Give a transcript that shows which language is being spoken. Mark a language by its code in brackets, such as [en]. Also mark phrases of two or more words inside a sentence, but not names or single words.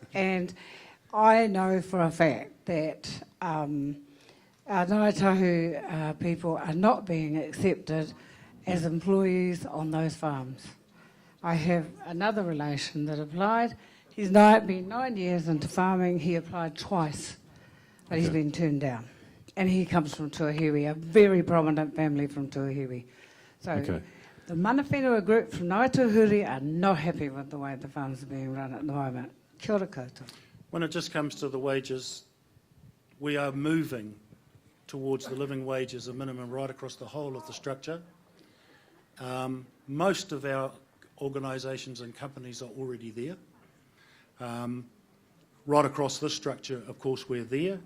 [en] And I know for a fact that our Ngāi Tahu people are not being accepted as employees on those farms. I have another relation that applied. He's been 9 years into farming. He applied twice, but he's been turned down. And he comes from Tuahiwi, a very prominent family from Tuahiwi. So the [mi] mana whenua [en] group from Ngaituhuri are not happy with the way the farms are being run at the moment. [mi] Kia ora koutou. [en] When it just comes to the wages, we are moving towards the living wage as a minimum right across the whole of the structure. Most of our organisations and companies are already there. Right across this structure, of course, we're there.